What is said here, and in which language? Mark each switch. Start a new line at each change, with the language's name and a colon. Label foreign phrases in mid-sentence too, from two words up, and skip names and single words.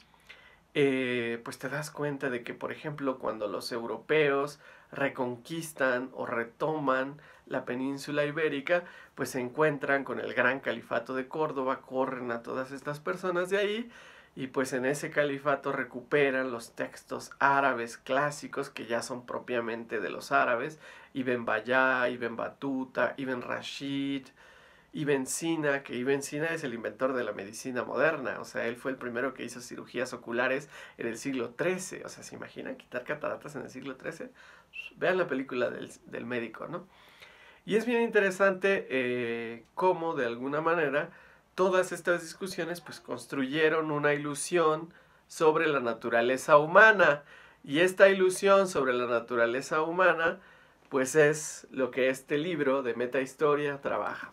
Spanish: pues te das cuenta de que, por ejemplo, cuando los europeos reconquistan o retoman la península ibérica, pues se encuentran con el gran califato de Córdoba, corren a todas estas personas de ahí, y pues en ese califato recuperan los textos árabes clásicos que ya son propiamente de los árabes, Ibn Bayá, Ibn Batuta, Ibn Rashid, Ibn Sina, que Ibn Sina es el inventor de la medicina moderna, o sea, él fue el primero que hizo cirugías oculares en el siglo XIII, o sea, ¿se imaginan quitar cataratas en el siglo XIII? Vean la película del médico, ¿no? Y es bien interesante cómo, de alguna manera, todas estas discusiones pues construyeron una ilusión sobre la naturaleza humana, y esta ilusión sobre la naturaleza humana pues es lo que este libro de Metahistoria trabaja.